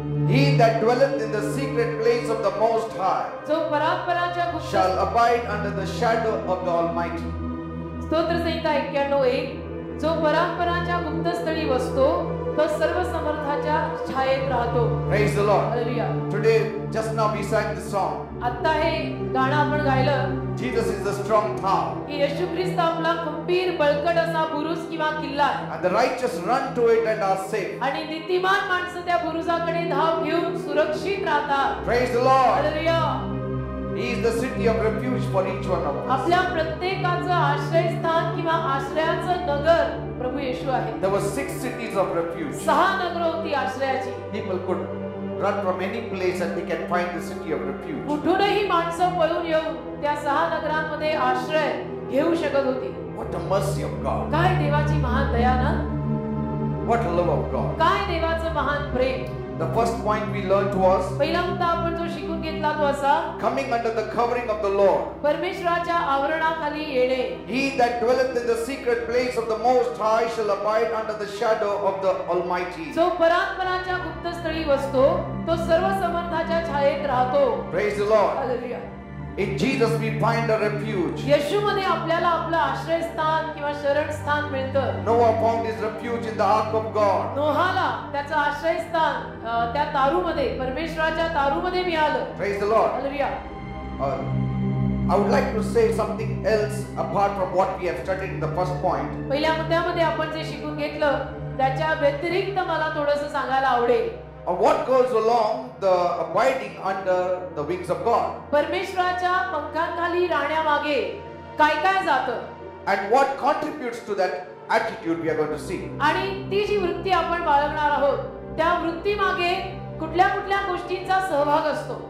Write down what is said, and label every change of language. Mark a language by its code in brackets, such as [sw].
[en] He that dwelleth in the secret place of the Most High [mr] जो परात्पराच्या गुप्त [en] shall abide under the shadow of the Almighty. [mr] स्तोत्र संहिता 91:1 जो परात्पराच्या गुप्तस्थळी बसतो तो सर्व समर्थाच्या छायेत राहतो. [en] Praise the Lord. [mr] Hallelujah. [en] Today, just now we sang the song. [mr] आता हे गाणं आपण गायलं. [en] Jesus is the strong tower. [mr] की येशू ख्रिस्त आपला खंबीर बळकट असा बुरुज किंवा किल्ला आहे. [en] And the righteous run to it and are safe. [mr] आणि नीतिमान माणसं त्या बुरुजाकडे धाव घेऊन सुरक्षित राहतात. [en] Praise the Lord. [mr] Hallelujah. [en] He is the city of refuge for each one of us. [mr] आपल्या प्रत्येकाचं आश्रयस्थान किंवा आश्रयाचं नगर प्रभू येशू आहे. [en] There were 6 cities of refuge. [mr] 6 नगर होती आश्रयाची. [en] People could run from any place and they can find the city of refuge. [mr] कुठूनही माणसं पळून येऊन त्या 6 नगरांमध्ये आश्रय घेऊ शकत होती. [en] What a mercy of God. [mr] काय देवाची महान दया ना. [en] What a love of God. [mr] काय देवाचं महान प्रेम. [en] The first point we learned was [mr] पहिला मुद्दा आपण जो शिकून घेतला तो असा. [en] coming under the covering of the Lord. [mr] परमेश्वराच्या आवरणाखाली येणे. [en] He that dwelleth in the secret place of the Most High shall abide under the shadow of the Almighty. [mr] जो परात्पराच्या गुप्तस्थळी बसतो तो सर्व समर्थाच्या छायेत राहतो. [en] Praise the Lord. [mr] Hallelujah. [en] In Jesus we find a refuge. [mr] येशूमध्ये आपल्याला आपलं आश्रयस्थान किंवा शरणस्थान मिळतं. [en] Noah found his refuge in the ark of God. [mr] नोहाला त्याचं आश्रयस्थान त्या तारूमध्ये परमेश्वराच्या तारूमध्ये मिळालं. [en] Praise the Lord. [mr] Hallelujah. [en] I would like to say something else apart from what we have studied in the first point. [mr] पहिल्या मुद्द्यामध्ये आपण जे शिकून घेतलं त्याच्या व्यतिरिक्त मला थोडंसं सांगायला आवडेल. [en] What goes along the abiding under the wings of God. [mr] परमेश्वराच्या पंखांखाली राहण्यामागे काय काय जातं. [en] And what contributes to that attitude we are going to see. [mr] आणि ती जी वृत्ती आपण बाळगणार आहोत त्या वृत्तीमागे कुठल्या कुठल्या गोष्टींचा सहभाग असतो.